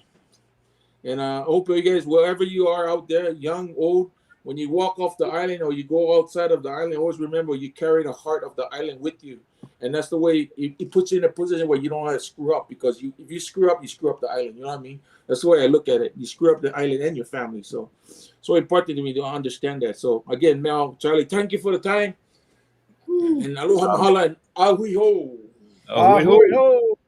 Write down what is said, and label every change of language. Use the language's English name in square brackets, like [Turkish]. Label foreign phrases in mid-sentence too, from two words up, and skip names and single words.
[English] And I hope you guys, wherever you are out there, young, old, when you walk off the island or you go outside of the island, always remember you carry the heart of the island with you. And that's the way it puts you in a position where you don't have to screw up because if you screw up, you screw up the island. You know what I mean? That's the way I look at it. You screw up the island and your family. So important to me to understand that. So again, Mel, Charlie, thank you for the time. Woo. And [Hawaiian] aloha mahala [English] and [Hawaiian] ahui ho. [English] Oh, [Hawaiian] Ahoy ho!